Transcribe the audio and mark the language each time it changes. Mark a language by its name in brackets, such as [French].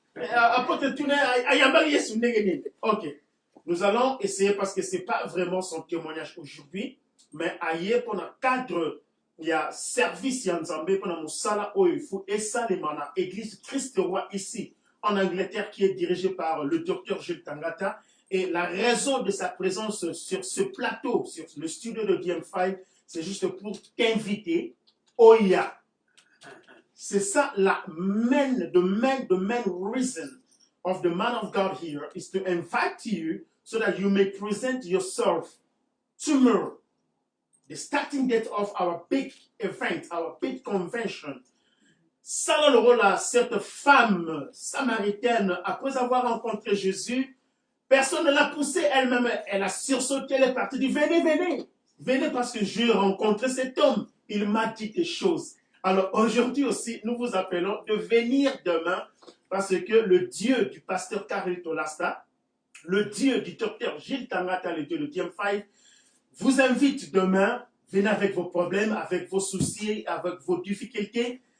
[French] Apôtre Tounaye, [Lingala] ayambali yesu ndengeni. [French] Ok. Nous allons essayer parce que c'est pas vraiment son témoignage aujourd'hui, mais ailleurs pour le cadre, il y a service Yanzambé pour la sala Oifu et ça les mana église Christ Roi ici en Angleterre qui est dirigée par le docteur Jules Tangata. Et la raison de sa présence sur ce plateau, sur le studio de DM5, c'est juste pour t'inviter. Oya. C'est ça la [English] the main reason of the man of God here is to invite you so that you may present yourself tomorrow, the starting date of our big event, our big convention. [French] Ça le rôle à cette femme samaritaine, après avoir rencontré Jésus, personne ne l'a poussée elle-même, elle a sursauté, elle est partie, dit venez parce que j'ai rencontré cet homme, il m'a dit des choses. Alors aujourd'hui aussi, nous vous appelons de venir demain parce que le Dieu du pasteur Carlito Lassa, le Dieu du docteur Gilles Tangata, le Dieu de DM5, vous invite demain, venez avec vos problèmes, avec vos soucis, avec vos difficultés.